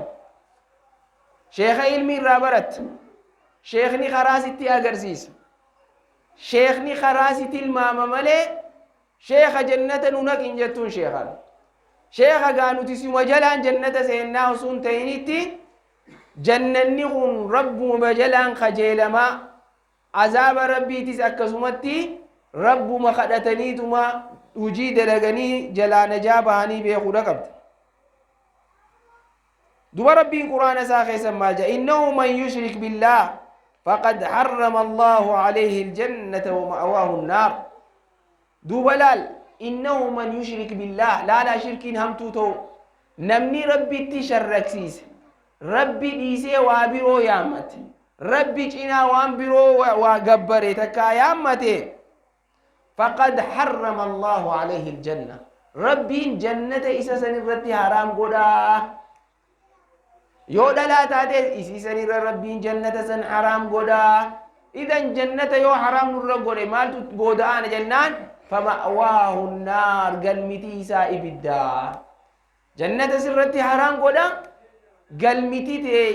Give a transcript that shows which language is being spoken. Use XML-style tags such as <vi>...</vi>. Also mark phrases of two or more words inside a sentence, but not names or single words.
<om>sheeka ilmi irraa baratta sheekni karaa sitti agarsiisa sheekni karaa sitti ilmaama malee sheeka jannata nu naqin jettuun sheekan sheeka gaa nuti sima jalaan jannata seennaa usuun ta'initti jannanni kun rabbuma jalaan kajeelamaa azaaba rabbiitis akkasumatti rabbuma kadhataniituma hujii dalaganii jalaa najaa bahanii beekuudha qabda duba rabbiin quraana isaa keessan maal jedha</om> <ar>إنه من يشرك بالله فقد حرم الله عليه الجنة ومأواه النار</ar> <om>duba laal</om> <ar>إنه من يشرك بالله</ar> <om>laala shirkiin hamtuu ta'u namni rabbitti sharraksiise rabbi dhiisee waa biroo yaammate rabbi cinaa waan biroo waa gabbare takkaa yaammate</om> <ar>فقد حرم الله عليه الجنة</ar> <om>rabbiin jannata isa san irratti haraam godhaa yoo dhalaa taate isiisan irra rabbiin jannata san haraam godhaa idan jannata yoo haraam nurra godhe maaltu booda'aana jennaan</om> <ar>فمأواه النار</ar> <om>galmitii isaa ibiddaa jannata sirratti haraam godha galmitii ta'e</om>